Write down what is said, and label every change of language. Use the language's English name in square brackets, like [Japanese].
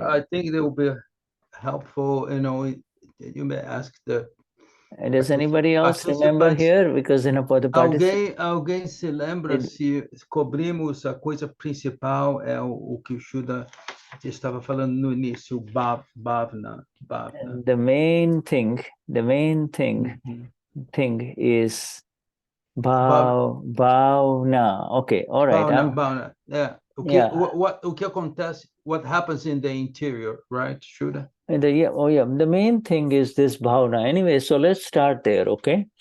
[English] think it will be helpful. You may ask the. Does anybody else remember here? Because for the [Portuguese] alguém se lembra se cobrimos a coisa principal é o que o Shuddha estava falando no início, o Bhaavna. [English] The main thing is Bhaavna. Okay, all right. [Portuguese] Bhaavna. Yeah. O que acontece? [English] What happens in the interior, right, Shuddha? The main thing is this Bhaavna. Anyway, so let's start there, okay?